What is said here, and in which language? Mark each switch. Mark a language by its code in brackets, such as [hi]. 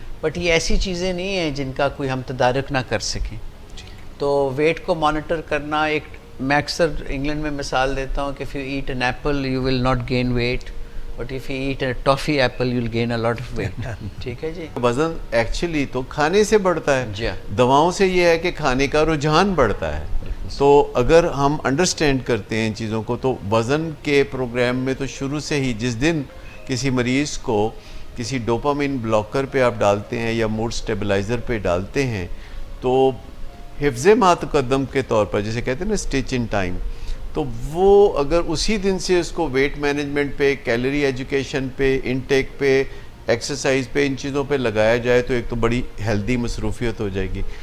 [ur] But یہ ایسی چیزیں نہیں ہیں جن کا کوئی ہم تدارک نہ کر سکیں. تو ویٹ کو مانیٹر کرنا میں اکثر انگلینڈ میں مثال دیتا ہوں کہ [en] if you eat an apple you will not gain weight, but if you eat a toffee apple you will gain a lot of weight. [ur] ٹھیک ہے جی. وزن ایکچولی تو کھانے سے بڑھتا ہے، جی. دواؤں سے یہ ہے کہ کھانے کا رجحان بڑھتا ہے. تو اگر ہم انڈرسٹینڈ کرتے ہیں چیزوں کو تو وزن کے پروگرام میں تو شروع سے ہی جس دن کسی مریض کو کسی ڈوپامین بلاکر پہ آپ ڈالتے ہیں یا موڈ سٹیبلائزر پہ ڈالتے ہیں تو حفظ ما تقدم کے طور پر جسے کہتے ہیں نا اسٹیچ ان ٹائم، تو وہ اگر اسی دن سے اس کو ویٹ مینجمنٹ پہ، کیلری ایجوکیشن پہ، انٹیک پہ، ایکسرسائز پہ، ان چیزوں پہ لگایا جائے تو ایک تو بڑی ہیلدی مصروفیت ہو جائے گی.